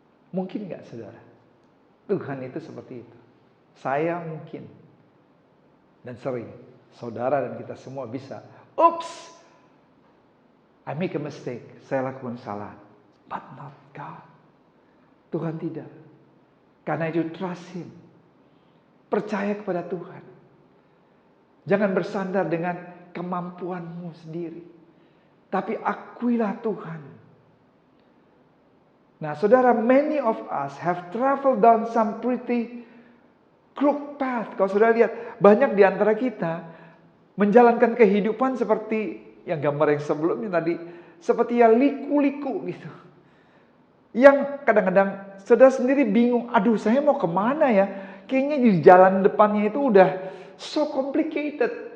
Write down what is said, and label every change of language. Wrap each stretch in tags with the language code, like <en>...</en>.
<id>Mungkin nggak, saudara? Tuhan itu seperti itu. Saya mungkin dan sering, saudara dan kita semua bisa,</id> <en>"Ups, I make a mistake."</en> <id>Saya lakukan kesalahan.</id> <en>But not God.</en> <id>Tuhan tidak. Karena itu</id> <en>trust Him.</en> <id>Percaya kepada Tuhan. Jangan bersandar dengan kemampuanmu sendiri. Tapi akuilah Tuhan. Nah, saudara,</id> <en>many of us have traveled down some pretty crooked path.</en> <id>Kalau saudara lihat, banyak di antara kita menjalankan kehidupan seperti yang gambar yang sebelumnya tadi, seperti ya liku-liku gitu. Yang kadang-kadang saudara sendiri bingung, aduh saya mau kemana ya? Kayaknya di jalan depannya itu udah</id> <en>so complicated.</en>